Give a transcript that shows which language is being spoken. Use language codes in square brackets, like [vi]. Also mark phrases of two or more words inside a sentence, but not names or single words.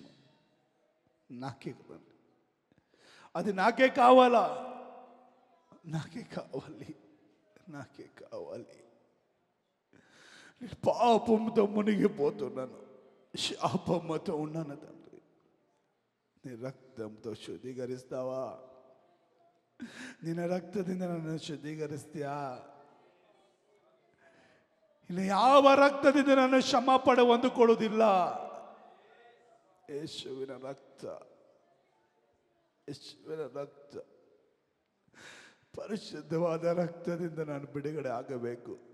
[te] నాకే కదండి, అది నాకే కావాలా? నాకే కావాలి, నాకే కావాలి. పాపంతో మునిగిపోతున్నాను, శాపంతో ఉన్నాను తండ్రి. నీ రక్తంతో శుద్ధీకరిస్తావా? [kn] ನಿನ್ನ ರಕ್ತದಿಂದ ನನ್ನ ಶುದ್ಧೀಕರಿಸ್ತೀಯಾ? ಇನ್ನು ಯಾವ ರಕ್ತದಿಂದ ನಾನು ಕ್ಷಮಾಪಣೆ ಹೊಂದಿಕೊಳ್ಳುವುದಿಲ್ಲ. ಯೇಸುವಿನ ರಕ್ತ, ಯೇಸುವಿನ ರಕ್ತ, ಪರಿಶುದ್ಧವಾದ ರಕ್ತದಿಂದ ನಾನು ಬಿಡುಗಡೆ ಆಗಬೇಕು.